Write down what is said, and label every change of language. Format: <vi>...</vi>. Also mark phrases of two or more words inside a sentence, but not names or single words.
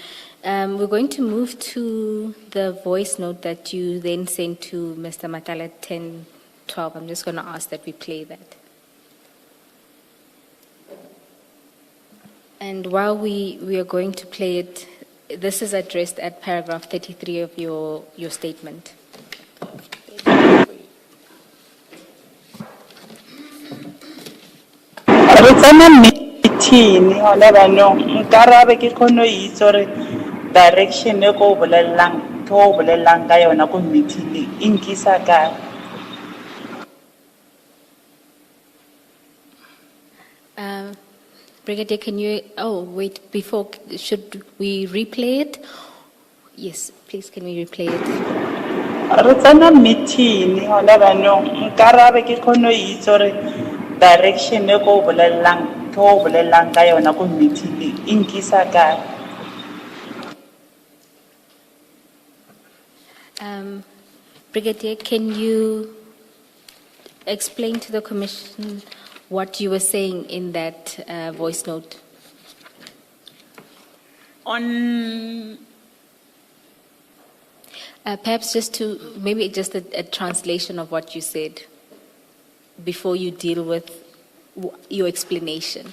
<en>We're going to move to the voice note that you then sent to Mr. Matlala at 10:12. I'm just going to ask that we play that. And while we are going to play it, this is addressed at paragraph 33 of your statement.</en> <st>Re tsena meeting hona banong nkarabe ke khono itse re direction e go bolellang ka yona go meeting e nkisa ka.</st> <en>Brigadier, can you, before, should we replay it? Yes, please, can we replay it?</en> <st>Re tsena meeting hona banong nkarabe ke khono itse re direction e go bolellang ntho o bolelang ka yona ko meeting e nkisa kae?</st> <en>Brigadier, can you explain to the Commission what you were saying in that voice note? On Perhaps maybe just a translation of what you said before you deal with your explanation.</en>